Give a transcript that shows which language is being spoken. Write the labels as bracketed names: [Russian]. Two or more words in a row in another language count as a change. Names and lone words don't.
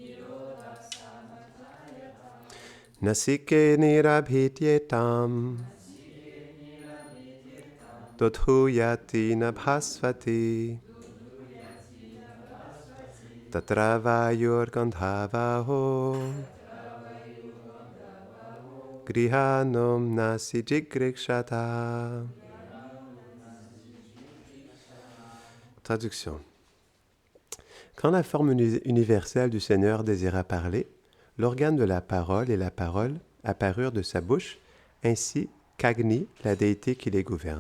[Sanskrit] Nasike nirabhityetam Dodhuyati nabhasvati Tatra vayurgandhavaho Grihanum nasi jigrikshata. [French] Traduction. Quand la forme universelle du Seigneur désira parler, l'organe de la parole et la parole apparurent de sa bouche, ainsi qu'Agni, la déité qui les gouverne.